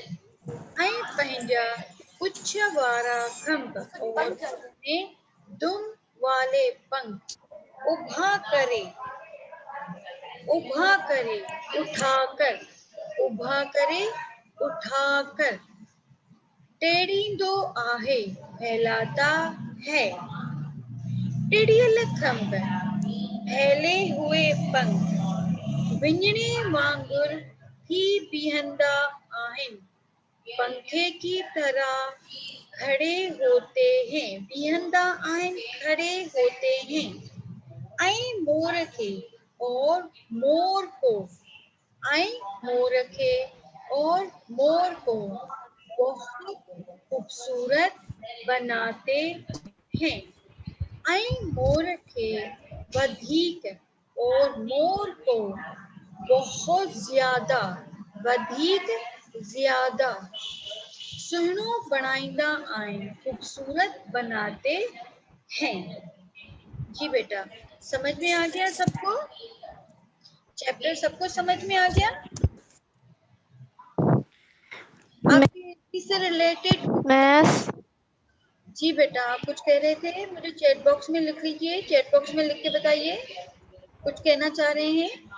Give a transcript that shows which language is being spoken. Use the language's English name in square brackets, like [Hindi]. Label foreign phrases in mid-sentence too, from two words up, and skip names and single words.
[Sindhi] आई पंजा उच्च वारा खंभ [Urdu] اور اپنے دم والے پنکھ [Sindhi] उभा करे, उभा करे, उठाकर, उभा करे, उठाकर। टेढ़ींदो आहे, फैलाता है। टेढ़ियल खंभ, [Urdu] پھیلے ہوئے پنکھ, [Sindhi] विंजणे वांगुर ही बीहंदा आहिन, [Urdu] پنکھے کی طرح کھڑے ہوتے ہیں. [Sindhi] बीहंदा आहिन, [Urdu] کھڑے ہوتے ہیں. [Sindhi] आई मोर खे [Urdu] اور مور کو, [Sindhi] आई मोर खे [Urdu] اور مور کو بہت خوبصورت بناتے ہیں. [Sindhi] आई मोर खे वधीक [Urdu] اور مور کو بہت زیادہ, [Sindhi] वधीक ज्यादा सुहिणो बणाईंदा आहिनि, [Urdu] خوبصورت بناتے ہیں. جی بیٹا، سمجھ میں آ گیا سب کو? چیپٹر سب کو سمجھ میں آ گیا? آپ کے اس سے ریلیٹڈ मैथ جی بیٹا، آپ کچھ کہہ رہے تھے، مجھے [English] chat box [Urdu] میں لکھ لیجیے, [English] chat box [Urdu] میں لکھ کے بتائیے کچھ کہنا چاہ رہے ہیں.